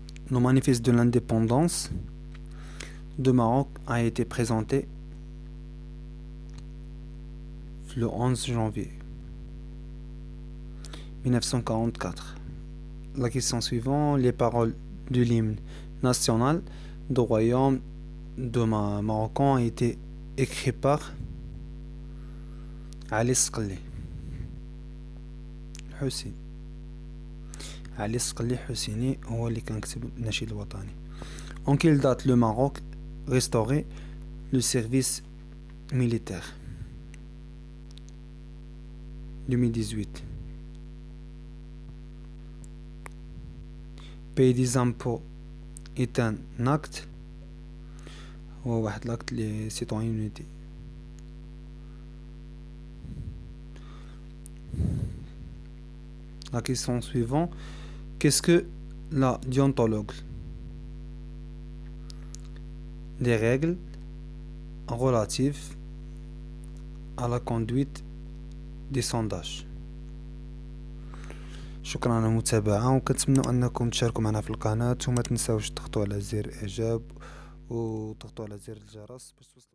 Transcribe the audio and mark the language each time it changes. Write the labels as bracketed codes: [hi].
[fr] Le manifeste de l'indépendance de Maroc a été présenté le 11 janvier 1944. La question suivante, les paroles de l'hymne national du royaume de Maroc ont été écrites par Ali Sqali Hussein. [ar] علي الصقلي حسيني هو اللي كان كتب النشيد الوطني. [fr] En quelle date le Maroc restaurait le service militaire? 2018. Payer des impôts est un acte [ar] هو واحد [fr] l'acte les citoyenneté. La question suivante, qu'est-ce que la déontologue? Des règles relatives à la conduite des sondages. [ar] شكرا على المتابعة وكنتمنى أنكم تشاركوا معنا في القناة وما تنساوش تضغطوا على زر إعجاب وتضغطوا على زر الجرس باش